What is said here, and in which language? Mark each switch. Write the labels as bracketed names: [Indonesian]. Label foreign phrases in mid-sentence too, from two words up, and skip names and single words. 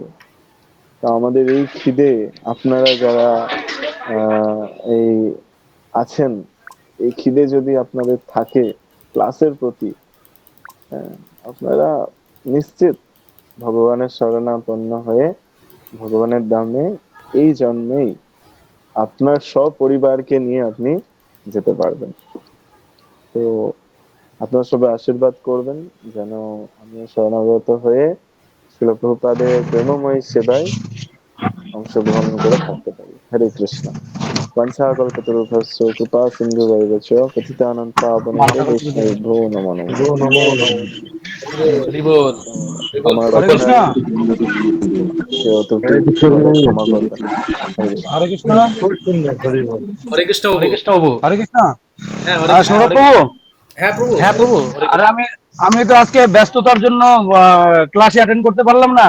[Bangla] তো আমাদের এই খিদে, আপনারা যারা আহ এই আছেন, এই খিদে যদি আপনাদের থাকে ক্লাসের প্রতি, হ্যাঁ, আপনারা নিশ্চিত ভগবানের শরণাপন্ন হয়ে ভগবানের দামে এই জন্মেই আপনার সপরিবারকে নিয়ে আপনি যেতে পারবেন। তো আপনারা সবাই আশীর্বাদ করবেন যেন আমি শরণাগত হয়ে শিল প্রভুপাদের প্রেমময়ী সেবায় অংশগ্রহণ করে থাকতে পারি। হরে কৃষ্ণ। [Sanskrit] वंशाकल्पतरुभ्यश्च कृपा सिन्धुभैव च पतितानां पावनेभ्यो वैष्णवेभ्यो नमो नमः। নমো নমঃ। [Bangla] হরিবোল। তো হরিবল। আমার হরে কৃষ্ণ। কথায় কেউ ত্রুটি হরে কৃষ্ণ হলে প্রভু। ক্ষমা করবেন। হরে কৃষ্ণ। হরে কৃষ্ণ। খুব সুন্দর, হরি বল। হরে কৃষ্ণ হরে প্রভু। কৃষ্ণ প্রভু। হরে কৃষ্ণ। হ্যাঁ হরে আর কৃষ্ণ। সৌরভ প্রভু। হ্যাঁ প্রভু। হ্যাঁ প্রভু। হরে আরে কৃষ্ণ। আমি আমি তো আজকে ব্যস্ততার জন্য ক্লাসে অ্যাটেন্ড করতে পারলাম না।